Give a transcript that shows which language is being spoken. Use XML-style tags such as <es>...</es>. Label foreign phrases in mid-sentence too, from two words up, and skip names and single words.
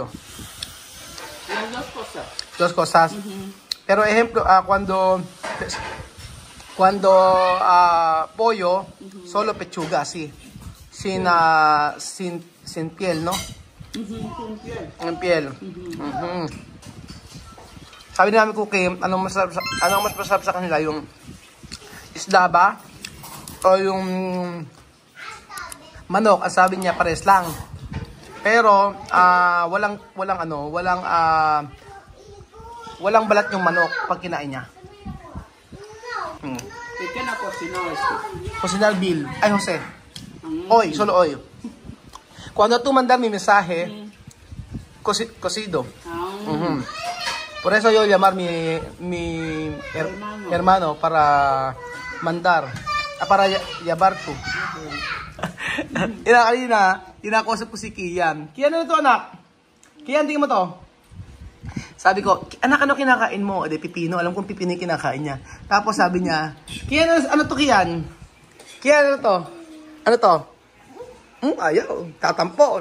<es>Las dos cosas. Dos cosas. Pero ejemplo, cuando pollo, solo pechuga, así. Sin piel, ¿no? Con piel. En piel.</es> <tl>Sabi ni Mami Cookie, anong mas masarap sa kanila? Yung isda ba? O yung manok. Ang sabi niya, pares lang. Pero, walang balat yung manok pag kinain niya. Ikaw na</tl> <es>cocinar esto. Cocinar Bill. Ay, Jose. Hoy, solo hoy. Cuando tú mandar mi mensaje, cocido. Por eso yo llamar mi hermano para mandar. Para llevar tú.</es> <tl>Kanina, tinakausap ko si Kian. Kian, ano to anak? Kian, tingin mo to. Sabi ko, anak, ano kinakain mo? Ede, pipino. Alam kong pipino yung kinakain niya. Tapos sabi niya, Kian, ano to Kian? Kian, ano to? Ano to? Ayaw. Katampo.</tl>